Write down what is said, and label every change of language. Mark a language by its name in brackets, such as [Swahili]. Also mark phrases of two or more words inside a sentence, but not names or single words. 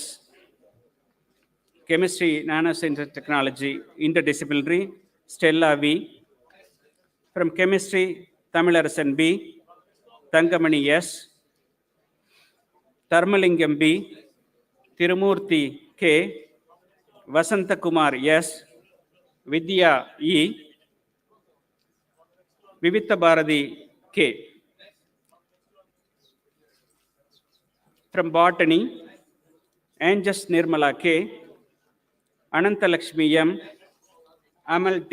[English] Chemistry, Nanoscience and Technology, Interdisciplinary, Stella V. From Chemistry, Tamilarasan B, Thangamani S, Tharmalingam B, Tirumurthy K, Vasantakumar S, Vidya E, Vivitha Bharati K. From Botany, Anjas Nirmala K, Anantalakshmi M, Amal T.